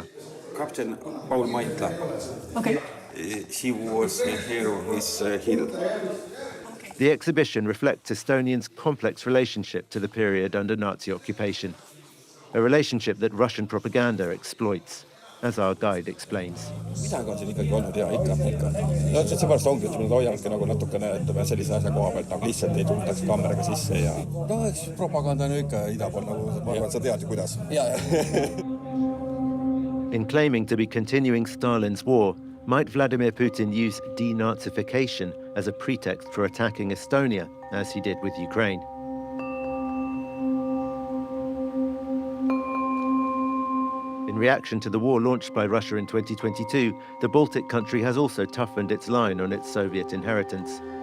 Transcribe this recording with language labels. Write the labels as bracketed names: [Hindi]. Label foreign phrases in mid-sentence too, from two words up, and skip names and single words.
[English] Captain Paul Maitla. Okay. He was here with Hill. The exhibition reflects Estonians' complex relationship to the period under Nazi occupation, a relationship that Russian propaganda exploits, as our guide explains. [Estonian] midagi on siin ikkagi olnud hea, ikka. No seepärast ongi, et me hoiamegi nagu natukene, ütleme, sellise asja koha pealt, nagu lihtsalt ei tuldaks kaameraga sisse ja... No eks propaganda on ju ikka ida pool, nagu ma arvan, sa tead ju kuidas. [English] In claiming to be continuing Stalin's war, might Vladimir Putin use denazification as a pretext for attacking Estonia, as he did with Ukraine? In reaction to the war launched by Russia in 2022, the Baltic country has also toughened its line on its Soviet inheritance.